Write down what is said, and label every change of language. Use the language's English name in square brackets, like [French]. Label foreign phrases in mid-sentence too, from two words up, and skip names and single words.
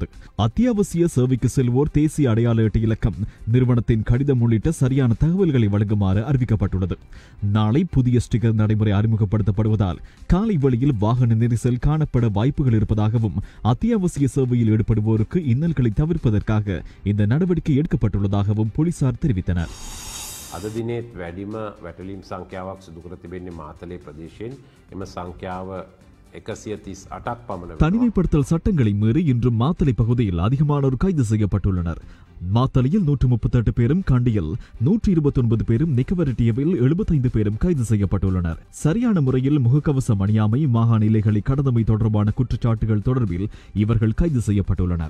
[Tamil] அத்தியாவசிய சேவைக்கு செல்வோர் தேசிய அடையாள அட்டை இலக்கம், நிறுவனத்தின் கடிதம் உள்ளிட்ட சரியான தகவல்களை வழங்குமாறு அறிவிக்கப்பட்டுள்ளது. நாளை புதிய ஸ்டிக்கர் நடைமுறை அறிமுகப்படுத்தப்படுவதால் காலை வேளையில் வாகன நெரிசல் காணப்பட வாய்ப்புகள் இருப்பதாகவும் அத்தியாவசிய சேவையில் ஈடுபடுவோருக்கு இன்னல்களை தவிர்ப்பதற்காக இந்த நடவடிக்கை எடுக்கப்பட்டுள்ளதாகவும் போலீசார் தெரிவித்தனர். [Sinhala] අද දිනේත් වැඩිම වැටලීම් සංඛ්‍යාවක් සිදු කර තිබෙන්නේ මාතලේ ප්‍රදේශයෙන්. එම සංඛ්‍යාව 138ක් පමණ. [Tamil] தனிமைப்படுத்தல் சட்டங்களை மீறி இன்று மாத்தளை பகுதியில் அதிகமானோர் கைது செய்யப்பட்டுள்ளனர். மாத்தளையில் 138 பேரும், கண்டியில் 129 பேரும், நிக்கவரட்டியவில் 75 பேரும் கைது செய்யப்பட்டுள்ளனர். சரியான முறையில் முகக்கவசம் அணியாமை, மாகாண எல்லைகளை கடந்தமை தொடர்பான குற்றச்சாட்டுகள் தொடர்பில் இவர்கள் கைது செய்யப்பட்டுள்ளனர்.